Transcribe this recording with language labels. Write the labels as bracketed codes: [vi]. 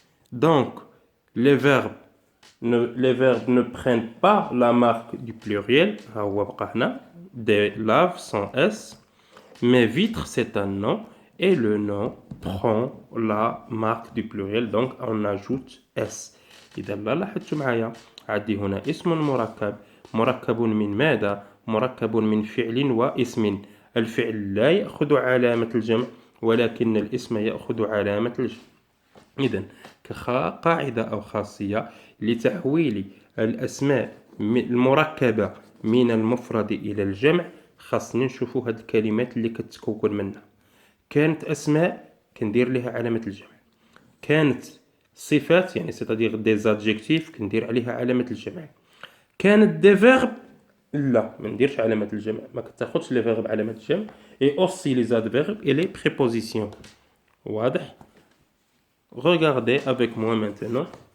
[fr] Donc, les verbes ne prennent pas la marque du pluriel. Des laves sans S. Mais vitre, c'est un nom. Et le nom prend la marque du pluriel. Donc, on ajoute S. [ar] إذا لاحظتوا معايا عندي هنا اسم مركب من ماذا؟ مركب من فعل واسم. الفعل لا يأخذ علامة الجمع ولكن الاسم يأخذ علامة الجمع. إذن كقاعدة أو خاصية لتحويل الأسماء المركبة من المفرد إلى الجمع، خاصني نشوفوا هاد الكلمات اللي كتكون منها. كانت أسماء كندير لها علامة الجمع، كانت صفات يعني c'est-à-dire des adjectifs كندير عليها علامة الجمع، كانت des verbes لا ما نديرش علامة الجمع، ما كتاخدش لي فيرب علامة الجمع. [fr] et aussi les adverbes et les prépositions. واضح؟ Regardez avec moi maintenant.